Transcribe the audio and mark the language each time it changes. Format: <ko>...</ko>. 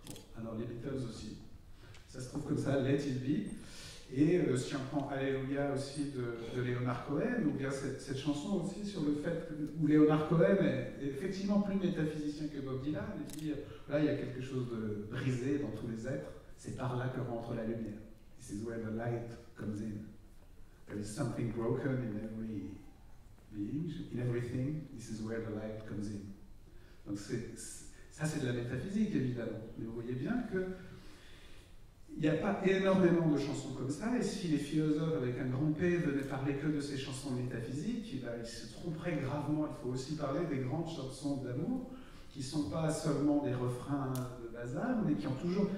<fr>Bon, alors les Beatles aussi, ça se trouve comme ça, Let It Be. Et si on prend Alléluia aussi de Leonard Cohen, ou bien cette chanson aussi sur le fait où Leonard Cohen est effectivement plus métaphysicien que Bob Dylan, et dit là il y a quelque chose de brisé dans tous les êtres, c'est par là que rentre la lumière.</fr> <en>This is where the light comes in. There is something broken in every being, in everything, this is where the light comes in.</en> <fr>Donc ça c'est de la métaphysique évidemment, mais vous voyez bien que il n'y a pas énormément de chansons comme ça, et si les philosophes avec un grand P venaient parler que de ces chansons métaphysiques, ils se tromperaient gravement. Il faut aussi parler des grandes chansons d'amour, qui ne sont pas seulement des refrains de bazar, mais qui ont toujours...</fr>